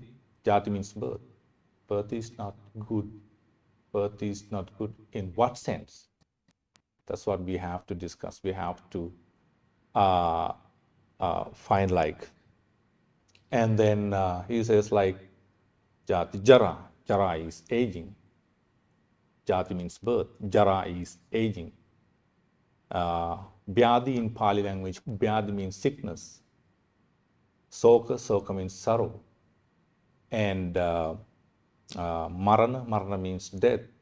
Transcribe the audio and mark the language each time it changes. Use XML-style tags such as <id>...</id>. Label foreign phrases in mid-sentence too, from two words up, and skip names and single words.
<en>Jati means birth. Birth is not good. Birth is not good in what sense? That's what we have to discuss. We have to find like. And then he says like</en> <pi>jati, jara.</pi> <en>Jara is aging. Jati means birth. Jara is aging. Vyadhi in Pali language, Vyadhi means sickness. Soka means sorrow. And Marana means death.</en>